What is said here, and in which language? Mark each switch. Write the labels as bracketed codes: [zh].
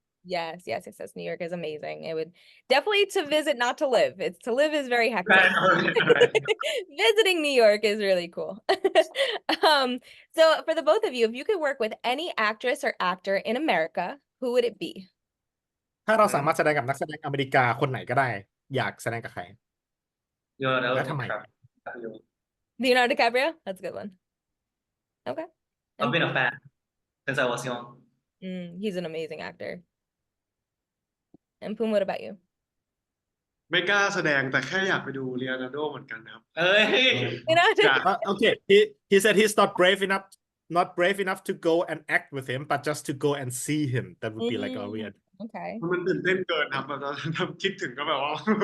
[en] Yes. New York is amazing. It would definitely to visit, not to live. It's to live is very hectic. Right. Visiting New York is really cool. So for the both of you, if you could work with any actress or actor in America, who would it be? [th] ถ้าเราสามารถแสดงกับนักแสดงอเมริกาคนไหนก็ได้อยากแสดงกับใคร [en] You're the That's my- Leonardo DiCaprio? That's a good one. Okay. I've been a fan since I was young. He's an amazing actor. And Poom, what about you? [th] ไม่กล้าแสดงแต่แค่อยากไปดูเลียนาร์โดเหมือนกันครับ [en] Hey. Leonardo? Yeah. Okay he said he's not brave enough to go and act with him but just to go and see him that would be like a weird Okay. [th] มันตื่นเต้นเกินครับแบบตอนนั้นคิดถึงก็แบบว่า